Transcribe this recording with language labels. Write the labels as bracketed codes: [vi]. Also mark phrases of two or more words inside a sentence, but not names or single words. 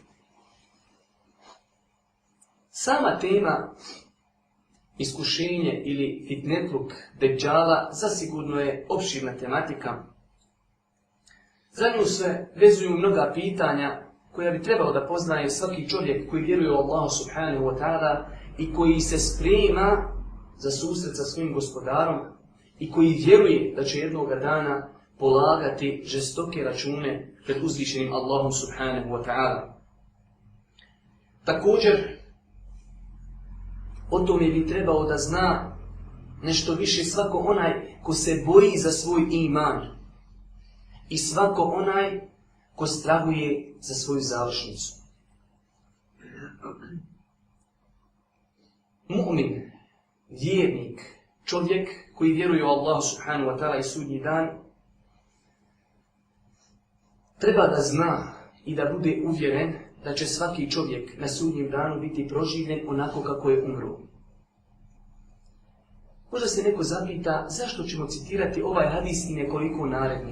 [bs] Sama tema iskušenje ili fitnetluk Dejjala zasigurno je opširna tematika. Za nju se vezuju mnoga pitanja koja bi trebalo da poznaje svaki čovjek koji vjeruje u Allahu [ar] سبحانه وتعالى [bs] i koji se sprema za susret sa svojim gospodarom i koji vjeruje da će jednoga dana polagati žestoke račune pred uzvišenim Allahom [ar] سبحانه وتعالى. [bs] Također, o tome bi trebalo da zna nešto više svako onaj ko se boji za svoj iman i svako onaj ko strahuje za svoju završnicu. Mu'min, vjernik, čovjek koji vjeruje u Allahu [ar] سبحانه وتعالى [bs] i sudnji dan, treba da zna i da bude uvjeren da će svaki čovjek na sudnjem danu biti proživljen onako kako je umro. Možda se neko zapita zašto ćemo citirati ovaj hadis i nekoliko narednih.